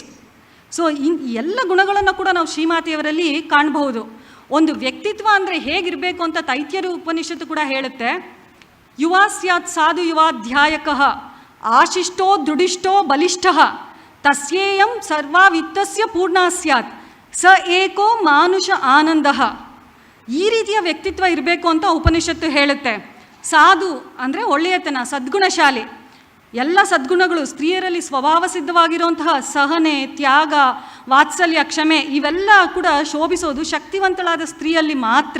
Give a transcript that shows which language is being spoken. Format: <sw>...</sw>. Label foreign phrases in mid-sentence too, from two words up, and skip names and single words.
<kn>ಸೊ ಎಲ್ಲ ಗುಣಗಳನ್ನು ಕೂಡ ನಾವು ಶ್ರೀಮಾತೆಯವರಲ್ಲಿ ಕಾಣಬಹುದು. ಒಂದು ವ್ಯಕ್ತಿತ್ವ ಅಂದರೆ ಹೇಗಿರಬೇಕು ಅಂತ ತೈತ್ಯರು ಉಪನಿಷತ್ತು ಕೂಡ ಹೇಳುತ್ತೆ.</kn> <sa>ಯುವಾ ಸ್ಯಾತ್ ಸಾಧು ಯುವಾಧ್ಯಾಯಕಃ ಆಶಿಷ್ಟೋ ದೃಢಿಷ್ಟೋ ಬಲಿಷ್ಠಃ ತಸ್ಯೇಯಂ ಸರ್ವಾವಿತ್ತಸ್ಯ ಪೂರ್ಣ ಸ್ಯಾತ್ ಸ ಏಕೋ ಮಾನುಷ ಆನಂದಃ.</sa> <kn>ಈ ರೀತಿಯ ವ್ಯಕ್ತಿತ್ವ ಇರಬೇಕು ಅಂತ ಉಪನಿಷತ್ತು ಹೇಳುತ್ತೆ. ಸಾಧು ಅಂದರೆ ಒಳ್ಳೆಯತನ, ಸದ್ಗುಣಶಾಲಿ. ಎಲ್ಲ ಸದ್ಗುಣಗಳು ಸ್ತ್ರೀಯರಲ್ಲಿ ಸ್ವಭಾವ ಸಿದ್ಧವಾಗಿರುವಂತಹ ಸಹನೆ, ತ್ಯಾಗ, ವಾತ್ಸಲ್ಯ, ಕ್ಷಮೆ ಇವೆಲ್ಲ ಕೂಡ ಶೋಭಿಸೋದು ಶಕ್ತಿವಂತಳಾದ ಸ್ತ್ರೀಯಲ್ಲಿ ಮಾತ್ರ.</kn>